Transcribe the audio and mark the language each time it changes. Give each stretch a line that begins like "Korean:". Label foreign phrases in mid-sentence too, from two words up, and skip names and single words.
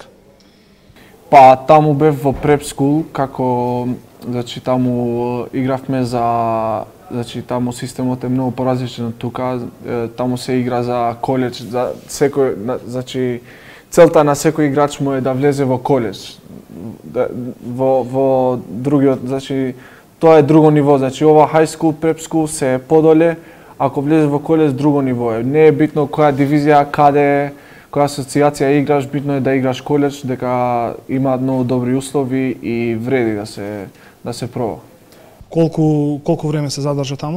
Macedonian: Па таму бев во
English: prep school,
Macedonian: како, значи таму игравме значи таму системот е многу поразличен од тука, таму се игра за колеџ, за секој, значи целта на секој играч му е да влезе во колеџ. Во другиот, значи тоа е друго ниво, значи ова
English: high school, prep school
Macedonian: се е подоле, ако влезеш во колеџ друго ниво е. Не е битно која дивизија, каде, која асоциација играш, битно е да играш колеџ, дека имаат многу добри услови и вреди да се проба. Колку време се задржа таму?